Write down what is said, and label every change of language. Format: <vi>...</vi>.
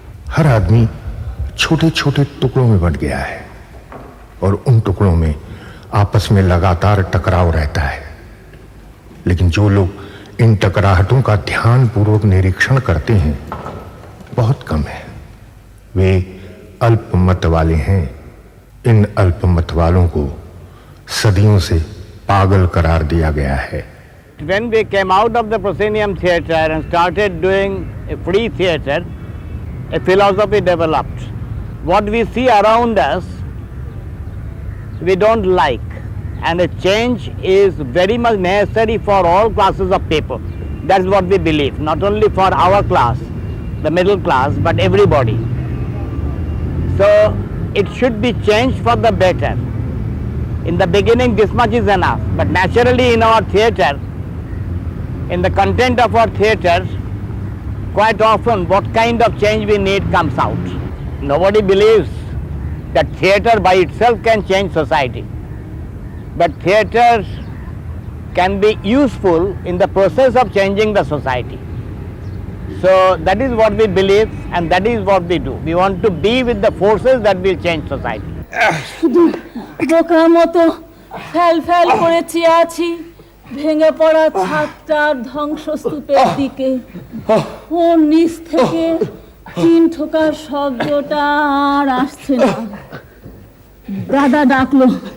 <hi>हर आदमी छोटे छोटे टुकड़ों में बंट गया है और उन टुकड़ों में आपस में लगातार टकराव रहता है, लेकिन जो लोग इन टकराहटों का ध्यानपूर्वक निरीक्षण करते हैं बहुत कम है। वे अल्पमत वाले हैं। इन अल्पमत वालों को सदियों से पागल करार दिया गया है।</hi> <en>When we came out of the proscenium theatre and started doing a free theatre, a philosophy developed. What we see around us, we don't like, and a change is very much necessary for all classes of people. That's what we believe, not only for our class, the middle class, but everybody. So it should be changed for the better. In the beginning this much is enough, but naturally in our theatre, in the content of our theatre, quite often what kind of change we need comes out. Nobody believes that theatre by itself can change society, but theatre can be useful in the process of changing the society. So that is what we believe, and that is what we do. We want to be with the forces that will change society.</en> <bn>বোকার মতো fail fail করে চেয়ে আছি ভেঙে পড়া ছাদটার ধ্বংসস্তূপের দিকে। ওর নিচ থেকে তিন ঠোকার শব্দটা আর আসছে না। দাদা ডাকলো,</bn>